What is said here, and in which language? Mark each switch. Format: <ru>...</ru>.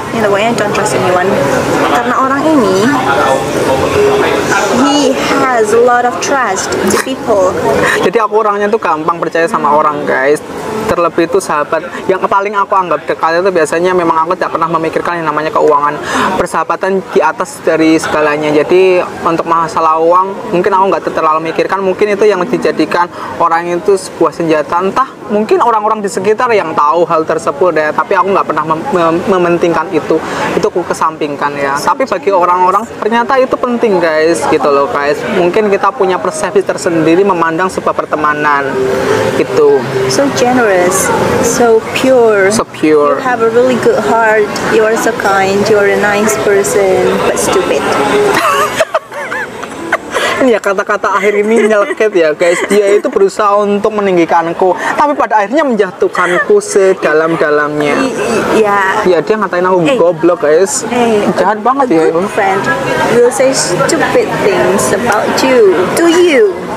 <en>In the way, don't trust anyone.</en> <id>Karena orang ini,</id> <en>he has a lot of trust to people.</en> <id>Jadi aku orangnya tuh gampang percaya sama orang guys. Terlebih itu sahabat yang paling aku anggap dekat itu biasanya memang aku tidak pernah memikirkan yang namanya keuangan. Persahabatan di atas dari segalanya. Jadi untuk masalah uang mungkin aku nggak terlalu memikirkan. Mungkin itu yang dijadikan orang itu sebuah senjata. Entah mungkin orang-orang di sekitar yang tahu hal tersebut ya. Tapi aku nggak pernah mementingkan itu. Itu aku kesampingkan ya. Tapi bagi orang-orang ternyata itu penting guys, gitu loh guys. Mungkin kita punya persepsi tersendiri memandang sebuah pertemanan gitu.</id> <en>So generous, so pure. So pure. You have a really good heart. You are so kind. You are a nice person, but stupid.</en> <id>Ya kata-kata akhir ini nyeleket ya guys. Dia itu berusaha untuk meninggikanku, tapi pada akhirnya menjatuhkanku sedalam-dalamnya. Ya. Ya dia ngatain aku goblok guys. Jahat banget ya.</id> <en>Good friend will say stupid things about you to you.</en>